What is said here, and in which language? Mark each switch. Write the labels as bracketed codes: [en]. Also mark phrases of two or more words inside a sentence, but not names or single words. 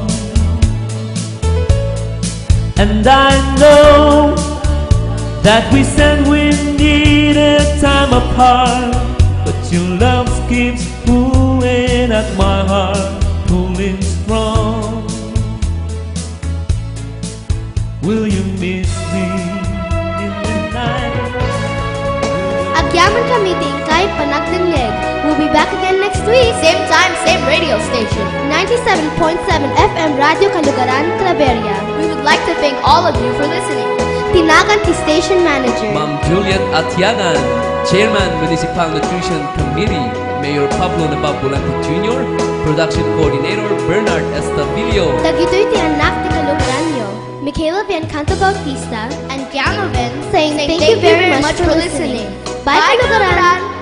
[en] And I know that we said we needed time apart, but your love keeps pulling at my heart, pulling strong. Will you miss me in the night? [ilo] Agyaman kami tingkay panagdengleg. [en] We'll be back again next week. Same time, same radio station. 97.7 FM Radio Kalugaran, Claveria. We would like to thank all of you for listening. [ilo] Tinagan ti [en] Station Manager. Ma'am Juliet Atiagan, Chairman Municipal Nutrition Committee, Mayor Pablo Nababulante Jr., Production Coordinator Bernard Estavillo. [ilo] Dagitoy ti anak ti Kalugaranyo. Michaela Biancanto Bautista [en] And Piano Ben saying thank you very much for listening. Bye, Kalugaran!